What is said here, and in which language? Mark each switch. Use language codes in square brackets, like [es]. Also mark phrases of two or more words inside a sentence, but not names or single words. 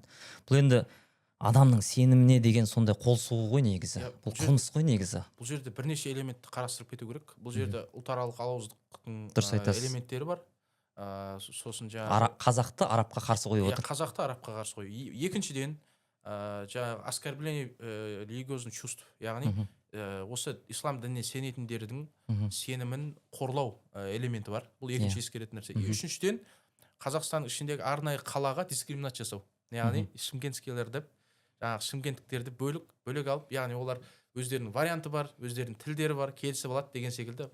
[kk] Бұл енді адамның сеніміне деген сондай қол соғу ғой негізі. Бұл қылмыс қой негізі. Бұл жерде бірнеше элементті қарастырып кету керек. Бұл жерде ұлтаралық алауыздықтың элементтері бар. Сосын қазақты арабқа қарсы қойып отыр. Қазақты арабқа қарсы қою. Екіншіден, жаңағы [ru] оскорбление религиозных чувств, [kk] яғни осы ислам дініне сенетіндердің сенімін қорлау элементі бар. Бұл екінші ескеретін нәрсе. Үшіншіден, Қазақстанның ішіндегі арнайы қалаға дискриминация жасау. Яғни шымкентскийлер деп, жаңағы шымкенттіктерді бөлек алып, яғни олар өздерінің варианты бар, өздерінің тілдері бар, келісіп алады деген секілді.